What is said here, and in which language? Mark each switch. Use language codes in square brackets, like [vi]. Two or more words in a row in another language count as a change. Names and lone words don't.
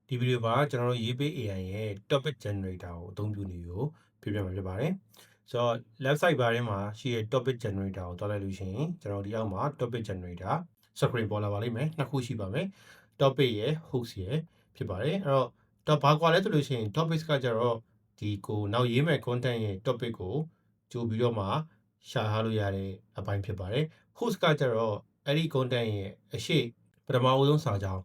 [my] ဒီဗီဒီယိုမှာကျွန်တော်တို့ရေးပေး AI ရဲ့ [en] topic generator [my] ကိုအသုံးပြုနေကိုပြပြမှာဖြစ်ပါတယ်ဆိုတော့ [en] left side bar [my] ထဲမှာရှိတဲ့ [en] topic generator [my] ကိုတွားလိုက်လို့ရှိရင်ကျွန်တော်ဒီအောက်မှာ [en] topic generator screen [my] ပေါ်လာပါလိမ့်မယ်နှစ်ခုရှိပါမယ် topic ရဲ့ host ရဲ့ဖြစ်ပါတယ်အဲ့တော့ဘာကွာလဲ ဆိုလို့ရှိရင် topics ကကြတော့ဒီကိုနောက်ရေးမဲ့ content ရဲ့ topic ကိုကြိုပြီးတော့မှရှာထားလို့ရတဲ့အပိုင်းဖြစ်ပါတယ် host ကကြတော့အဲ့ဒီ content ရဲ့အရှိပထမဦးဆုံးစာကြောင်း